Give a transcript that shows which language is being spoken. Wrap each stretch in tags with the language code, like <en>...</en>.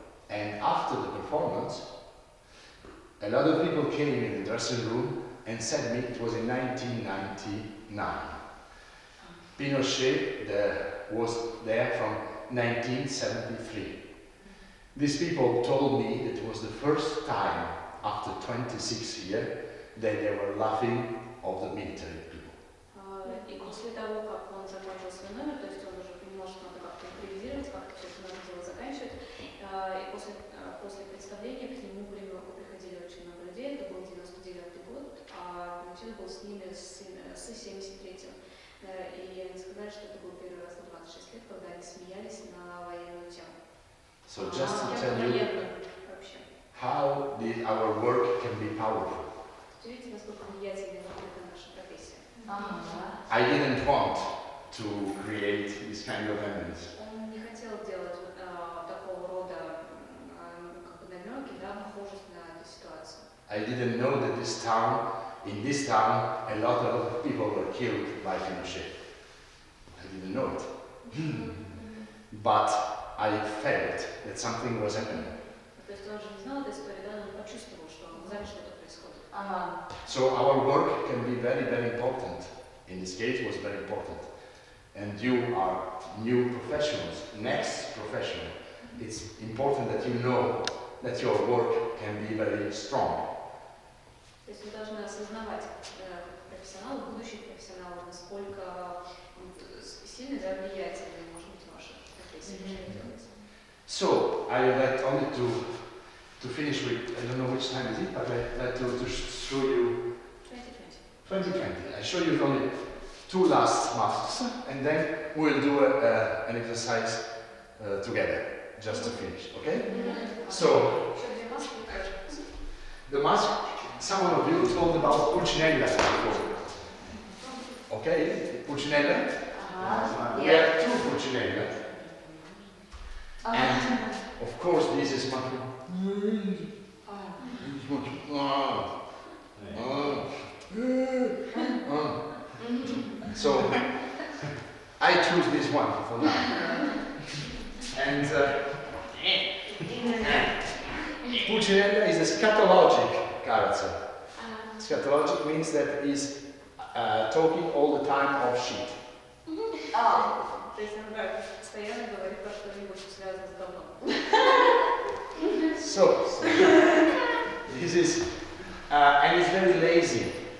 <en>And after the performance, a lot of people came in the dressing room and said to me, it was in 1999. Pinochet was there from 1973. These people told me that it was the first time after 26 years that they were laughing of the military people.</en> <ru>И после того, как он закончил свой номер, то есть он уже не может надо как-то импровизировать, как все это надо дело заканчивать, и после представления к нему приходили очень много людей, это был 99-й год, а Pinochet был с ними с 73-м. И они сказали, что это был первый раз на 26 лет, когда они смеялись на военную тему.</ru> <en>So just to tell you how our work can be powerful.</en> <ru>Видите, насколько влиятельна наша профессия.</ru> <en>I didn't want to create this kind of evidence.</en> <ru>Он не хотел делать такого рода намеки, похожих на эту ситуацию.</ru> <en>I didn't know that in this town, a lot of people were killed by Pinochet. I didn't know it. But I felt that something was happening.</en> <ru>То есть он же не знал этой истории, да, но он почувствовал, что глазами что-то происходит.</ru> <en>So our work can be very, very important. In this case, it was very important. And you are new professionals, next professional. It's important that you know that your work can be very strong.</en> <ru>То есть вы должны осознавать, профессионал, будущий профессионал, насколько сильно влиятельной может быть ваша профессия.</ru> <en>So, I would like only to finish with, I don't know which time is it, but I'd like to show you 2020. I show you only 2 last masks, and then we'll do an exercise together, just to finish, okay? So, the mask, someone of you told about Pulcinella before. Okay, Pulcinella? We have 2 Pulcinella. And of course this is much so I choose this one for now. And Pulcinella is a scatologic character. Scatologic means that he's talking all the time of shit.</en> <ru>То есть он постоянно говорит про что-нибудь связанное с говном.</ru> <en>So this is, and he's very lazy.</en>